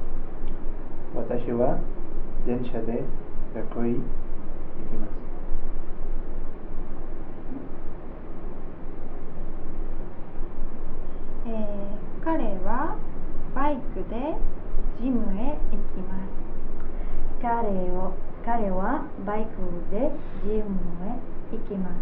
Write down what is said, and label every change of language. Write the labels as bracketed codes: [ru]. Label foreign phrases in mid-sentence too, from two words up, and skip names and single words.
[ja] 私は電車で学校に行きます. 彼はバイクでジムへ行きます。彼はバイクでジムへ行きます。